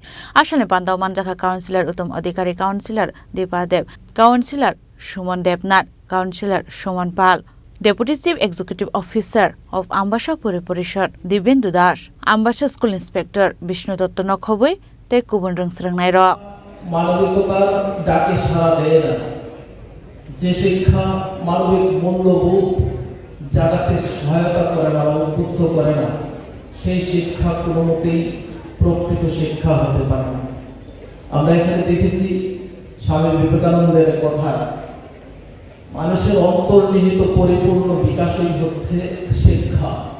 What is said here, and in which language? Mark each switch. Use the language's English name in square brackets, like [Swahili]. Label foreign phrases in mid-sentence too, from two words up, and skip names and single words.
[Kok Borok] Ashale Panda Manjaka Councillor Utom Adhikari Councillor Deepadev Councillor Shuman Debnath Councillor Shuman Pal Deputy Chief Executive Officer of Ambasha Puri Porishot Dibendu Das Ambasha School Inspector Bishnu Dotto Nokhoboi te Kubun Ringsrangnai ro [Bangla] মানবিকতার ডাকে সাড়া দেয় না যে শিক্ষা মানবিক মূল্যবোধ যাদেরকে সহায়তা করে না উদ্বুদ্ধ করে না সেই শিক্ষা কোনোমতেই প্রকৃত শিক্ষা হতে পারে না আমরা এখানে দেখেছি স্বামী বিবেকানন্দের কথা মানুষের অন্তর্নিহিত পরিপূর্ণ বিকাশই হচ্ছে শিক্ষা